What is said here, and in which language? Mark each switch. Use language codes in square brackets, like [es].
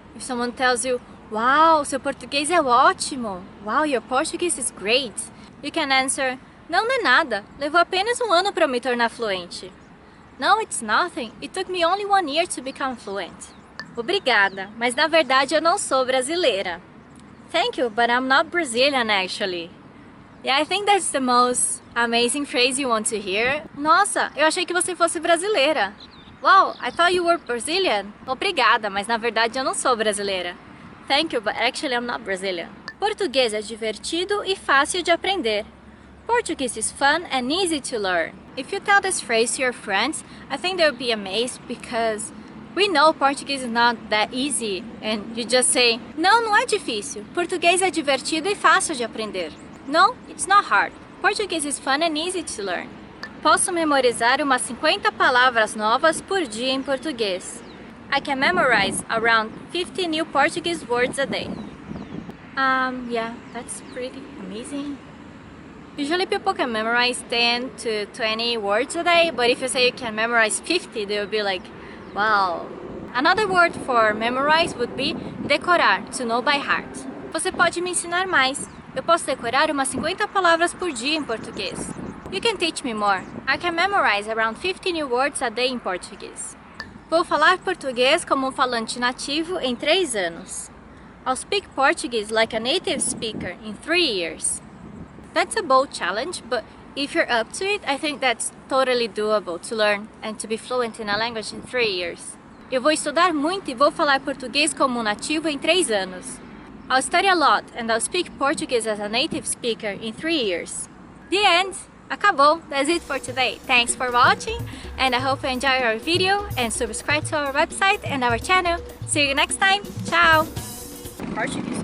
[en] If someone tells you, wow, [pt] seu português é ótimo. [en] Wow, your Portuguese is great. You can answer, [pt] não, não é nada. Levou apenas um ano para me tornar fluente. [en] No, it's nothing. It took me only 1 year to become fluent. [pt] Obrigada, mas na verdade eu não sou brasileira. [en] Thank you, but I'm not Brazilian actually. Yeah, I think that's the most amazing phrase you want to hear. [pt] Nossa, eu achei que você fosse brasileira. [en] Wow, I thought you were Brazilian. [pt] Obrigada, mas na verdade eu não sou brasileira. [en] Thank you, but actually I'm not Brazilian. [pt] Português é divertido e fácil de aprender. [en] Portuguese is fun and easy to learn. If you tell this phrase to your friends, I think they'll be amazed because we know Portuguese is not that easy. And you just say, [pt] não, não é difícil. Português é divertido e fácil de aprender. [en] No, it's not hard. Portuguese is fun and easy to learn. [pt] Posso memorizar umas 50 palavras novas por dia em português. [en] I can memorize around 50 new Portuguese words a day. Yeah, that's pretty amazing. Usually people can memorize 10 to 20 words a day, but if you say you can memorize 50, they'll be like, wow. Another word for memorize would be decorar, to know by heart. [pt] Você pode me ensinar mais. Eu posso decorar umas 50 palavras por dia em português. [en] You can teach me more. I can memorize around 50 new words a day in Portuguese. [pt] Vou falar português como um falante nativo em 3 anos. [en] I'll speak Portuguese like a native speaker in 3 years. That's a bold challenge, but if you're up to it, I think that's totally doable to learn and to be fluent in a language in 3 years. [pt] Eu vou estudar muito e vou falar português como um nativo em 3 anos. [en] I'll study a lot and I'll speak Portuguese as a native speaker in 3 years. The end! [pt] Acabou! [en] That's it for today. Thanks for watching and I hope you enjoy our video and subscribe to our website and our channel. See you next time! Ciao! Portuguese.